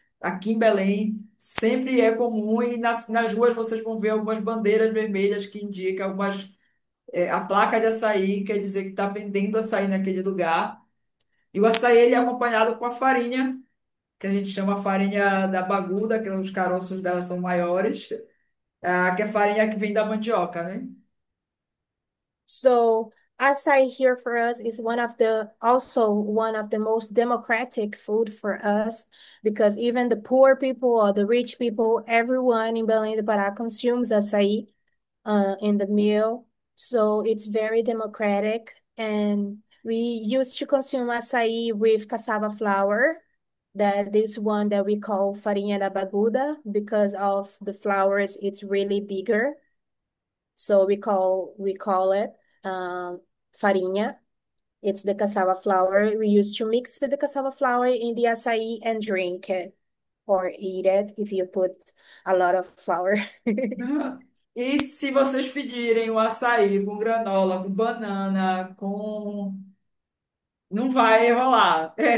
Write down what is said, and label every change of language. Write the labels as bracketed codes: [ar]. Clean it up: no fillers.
[pt] Aqui em Belém, sempre é comum e nas ruas vocês vão ver algumas bandeiras vermelhas que indicam a placa de açaí, quer dizer que está vendendo açaí naquele lugar. E o açaí ele é acompanhado com a farinha, que a gente chama farinha da baguda, que os caroços dela são maiores, que é farinha que vem da mandioca, né? [en] So açaí here for us is also one of the most democratic food for us because even the poor people or the rich people, everyone in Belém do Pará consumes açaí in the meal. So it's very democratic, and we used to consume açaí with cassava flour. That is one that we call farinha da baguda because of the flowers, it's really bigger. So we call it farinha. It's the cassava flour. We used to mix the cassava flour in the açaí and drink it or eat it if you put a lot of flour. [pt] E se vocês pedirem o açaí com granola, com banana, com não vai rolar.